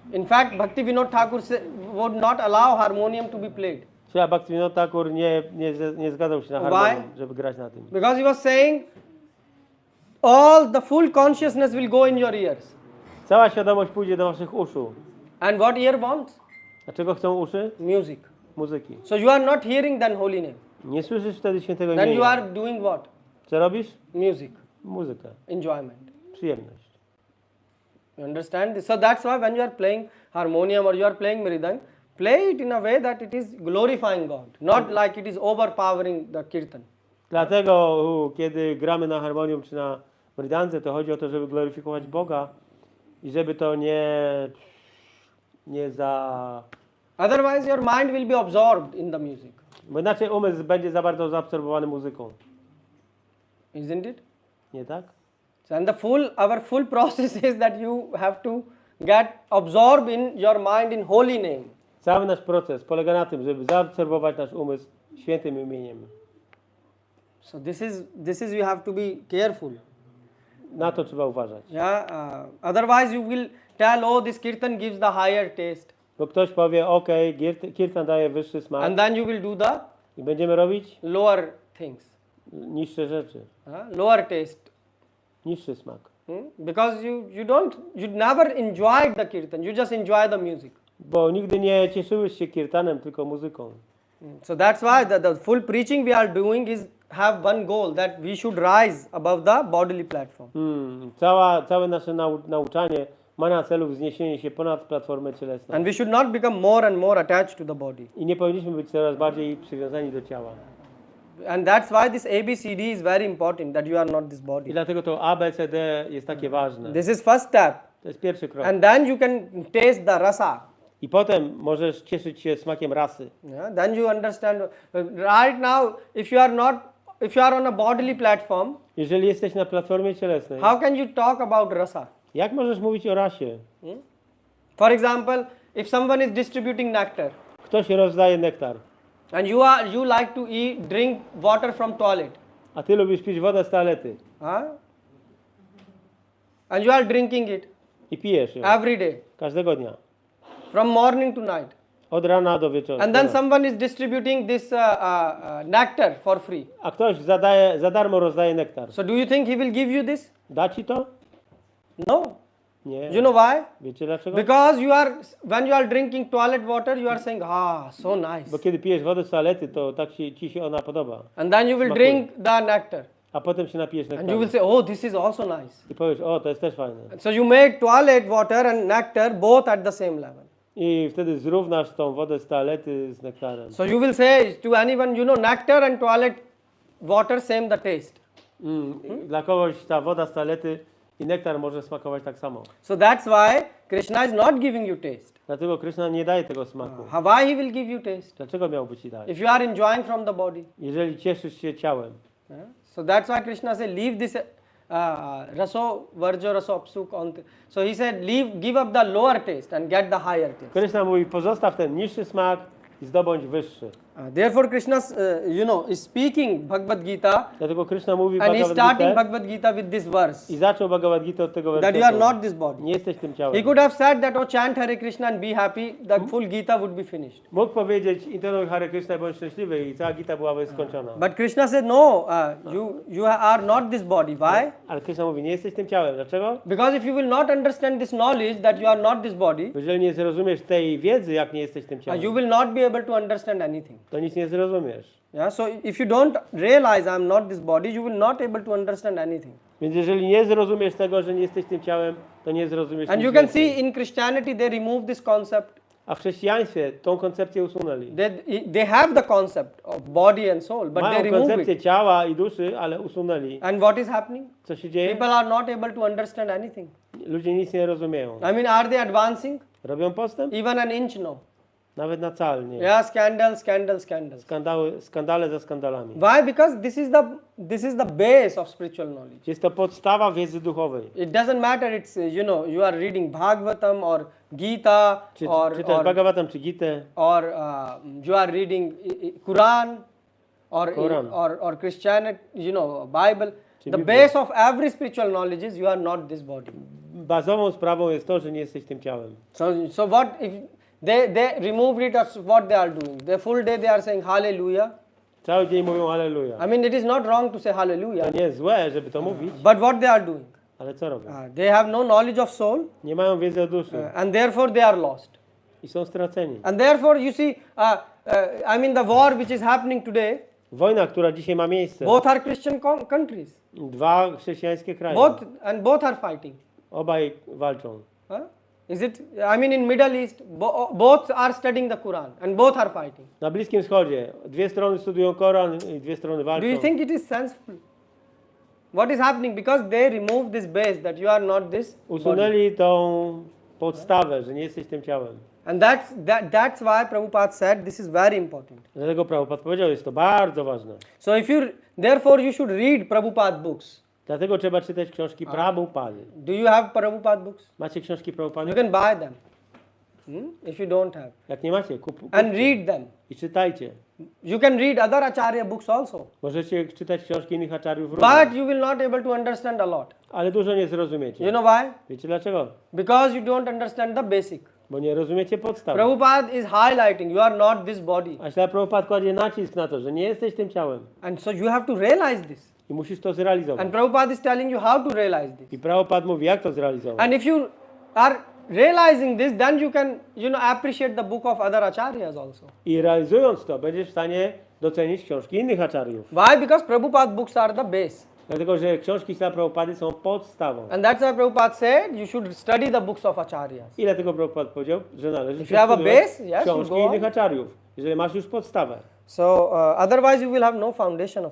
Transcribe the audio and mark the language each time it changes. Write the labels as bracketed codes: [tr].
[en] In fact, Bhakti Vinod Thakur would not allow harmonium to be played. [pl] Czyli Bhaktivinoda Thakur nie zgadzał się na [en] Why? [pl] harmonium, żeby grać na tym. [en] Because he was saying, all the full consciousness will go in your ears. [pl] Cała świadomość pójdzie do waszych uszu. [en] And what ear wants? [pl] Dlaczego chcą uszy? [en] Music. [pl] Muzyki. [en] So you are not hearing then holy name. [pl] Nie słyszysz wtedy świętego [en] Then you [pl] imienia. [en] are doing what? [pl] Co robisz? [en] Music. [pl] Muzykę. [en] Enjoyment. [pl] Przyjemność. [en] You understand this? So that's why when you are playing harmonium or you are playing mridang, play it in a way that it is glorifying God, not like it is overpowering the kirtan. [pl] Dlatego kiedy gramy na harmonium czy na mridance, to chodzi o to, żeby gloryfikować Boga i żeby to nie za... [en] Otherwise your mind will be absorbed in the music. [pl] Bo inaczej umysł będzie za bardzo zaabsorbowany muzyką. [en] Isn't it? [pl] Nie tak? [en] So and our full process is that you have to get absorbed in your mind in holy name. [pl] Cały nasz proces polega na tym, żeby zaabsorbować nasz umysł świętym imieniem. [en] So this is you have to be careful. [pl] Na to trzeba uważać. [en] Yeah. Otherwise you will tell, oh, this kirtan gives the higher taste, [pl] Bo ktoś powie, ok, kirtan daje wyższy smak [en] and then you will do the [pl] i będziemy robić [en] lower things, [pl] niższe rzeczy, [en] lower taste. [pl] niższy smak. [en] Because you never enjoyed the kirtan, you just enjoy the music. [pl] Bo nigdy nie cieszyłeś się kirtanem, tylko muzyką. [en] So that's why the full preaching we are doing is have one goal, that we should rise above the bodily platform. [pl] Całe nasze nauczanie ma na celu wzniesienie się ponad platformę cielesną. [en] And we should not become more and more attached to the body. [pl] I nie powinniśmy być coraz bardziej przywiązani do ciała. [en] And that's why this ABCD is very important, that you are not this [pl] I [en] body. [pl] dlatego to ABCD jest takie ważne. [en] This is first step. [pl] To jest pierwszy krok. [en] And then you can taste the rasa. [pl] I potem możesz cieszyć się smakiem rasy. [en] Yeah, then you understand. Right now, if you are on a bodily platform, [pl] Jeżeli jesteś na platformie cielesnej, [en] how can you talk about rasa? [pl] jak możesz mówić o rasie? [en] For example, if someone is distributing nectar [pl] Ktoś rozdaje nektar, [en] and you like to drink water from toilet, [pl] a ty lubisz pić wodę z toalety [en] huh? And you are drinking it [pl] i pijesz ją [en] every day, [pl] każdego dnia, [en] from morning to night, [pl] od rana do wieczoru. [en] and then someone is distributing this nectar for free. [pl] A ktoś za darmo rozdaje nektar. [en] So do you think he will give you this? [pl] Da ci to? [en] No. [pl] Nie. [en] You know why? [pl] Wiecie dlaczego? [en] Because when you are drinking toilet water, you are saying, so nice. [pl] Bo kiedy pijesz wodę z toalety, to tak ci się ona podoba. [en] And then you will [pl] Smakuje. [en] drink the nectar. [pl] A potem się napijesz [en] And you will say, this is also nice. [pl] I powiesz, to jest też fajne. [en] So you make toilet water and nectar both at the same level. [pl] I wtedy zrównasz tą wodę z toalety z nektarem. [en] So you will say to anyone, nectar and toilet water same the taste. [pl] Dla kogoś ta woda z toalety i nektar może smakować tak samo. [en] So that's why Krishna is not giving you taste. [pl] Dlatego Krishna nie daje tego smaku. [en] Why he will give you taste? [pl] Dlaczego miałby ci dać? [en] If you are enjoying from the body. [pl] Jeżeli cieszysz się ciałem. [en] So that's why Krishna said, leave this raso varjo raso apsuk. So he said, give up the lower taste and get the higher taste. [pl] Krishna mówi, pozostaw ten niższy smak i zdobądź wyższy. [en] Therefore Krishna, is speaking Bhagavad Gita, [pl] Dlatego Krishna mówi [en] and he is starting Bhagavad Gita with this verse, [pl] i zaczął Bhagavad Gita od tego [en] that you are [pl] wersetu. [en] not this body. [pl] Nie jesteś tym [en] He [pl] ciałem. [en] could have said that, chant Hare Krishna and be happy, the full Gita would be finished. [pl] Mógł powiedzieć, intonuj Hare Krishna i bądź szczęśliwy i cała Gita byłaby skończona. [en] But Krishna said, no, you are not this body. Why? [pl] Ale Krishna mówi, nie jesteś tym ciałem. Dlaczego? [en] Because if you will not understand this knowledge that you are not this body, [pl] Bo jeżeli nie zrozumiesz tej wiedzy, jak nie jesteś tym ciałem, [en] you will not be able to understand anything. [pl] to nic nie zrozumiesz. [en] Yeah, so if you don't realize I am not this body, you will not able to understand anything. [pl] Więc jeżeli nie zrozumiesz tego, że nie jesteś tym ciałem, to nie zrozumiesz [en] And [pl] nic [en] you can [pl] więcej. [en] see in Christianity they remove this concept. [pl] A w chrześcijaństwie tą koncepcję usunęli. [en] They have the concept of body and soul, but they [pl] Mają [en] remove [pl] koncepcję [en] it. [pl] ciała i duszy, ale usunęli. [en] And what is happening? [pl] Co się dzieje? [en] People are not able to understand anything. [pl] Ludzie nic nie rozumieją. [en] I mean, are they advancing? [pl] Robią postęp? [en] Even an inch, no. [pl] Nawet na cal nie. [en] Yeah, scandals. [pl] Skandale za skandalami. [en] Why? Because this is the base of spiritual knowledge. [pl] Jest to podstawa wiedzy duchowej. [en] It doesn't matter. It's you are reading Bhagavatam or Gita [pl] Czy też Bhagavatam, czy Gitę, [en] or you are reading Quran [pl] Quran. [en] or Christianity, Bible. [pl] Czy [en] The [pl] Biblia. [en] base of every spiritual knowledge is you are not this body. [pl] Bazową sprawą jest to, że nie jesteś tym ciałem. [en] So what if they removed it? Or what they are doing? The full day they are saying Hallelujah. [pl] Cały dzień mówią Halleluja. [en] I mean, it is not wrong to say Hallelujah. [pl] To nie jest złe, żeby to mówić, [en] But what they are doing? [pl] ale co robią? [en] They have no knowledge of soul, [pl] Nie mają wiedzy o duszy [en] and therefore they are lost. [pl] i są straceni. [en] And therefore, you see, I mean, the war which is happening today, [pl] Wojna, która dzisiaj ma miejsce, [en] both are Christian countries. [pl] dwa chrześcijańskie kraje, [en] Both are fighting. [pl] obaj walczą. [en] Huh? Is it? I mean, in Middle East, both are studying the Quran, and both are fighting. [pl] Na Bliskim Wschodzie dwie strony studiują Koran i dwie strony walczą. [en] Do you think it is senseful? What is happening? Because they remove this base that you are not this body. [pl] Usunęli tą podstawę, że nie jesteś tym ciałem. [en] And that's why Prabhupada said this is very important. [pl] Dlatego Prabhupada powiedział, jest to bardzo ważne. [en] So therefore you should read Prabhupada books. [pl] Dlatego trzeba czytać książki Prabhupady. [en] Do you have Prabhupada books? [pl] Macie książki [en] You [pl] Prabhupady? [en] can buy them. If you don't have. [pl] Jak nie macie, [en] And read them. [pl] i czytajcie. [en] You can read other Acharya books also. [pl] Możecie czytać książki innych aczariów również, [en] But you will not able to understand a lot. [pl] ale dużo nie zrozumiecie. [en] You know why? [pl] Wiecie dlaczego? [en] Because you don't understand the basic. [pl] Bo nie rozumiecie podstaw. [en] Prabhupada is highlighting you are not this body. [pl] A śla Prabhupada kładzie nacisk na to, że nie jesteś tym ciałem. [en] And so you have to realize this. [pl] I musisz to zrealizować. [en] And Prabhupada is telling you how to realize this. [pl] I Prabhupada mówi, jak to zrealizować. [en] And if you are realizing this, then you can, appreciate the book of other acharyas also. [pl] I realizując to, będziesz w stanie docenić książki innych aczariów. [en] Why? Because Prabhupada books are the base. [pl] Dlatego, że książki śla Prabhupady są podstawą. [en] And that's why Prabhupada said you should study the books of acharyas. [pl] I dlatego Prabhupada powiedział, że należy [en] If you have a [pl] studiować [en] base, yes, [pl] książki [en] you go on. [pl] innych aczariów. Jeżeli masz już podstawę. [en] So otherwise you will have no foundation of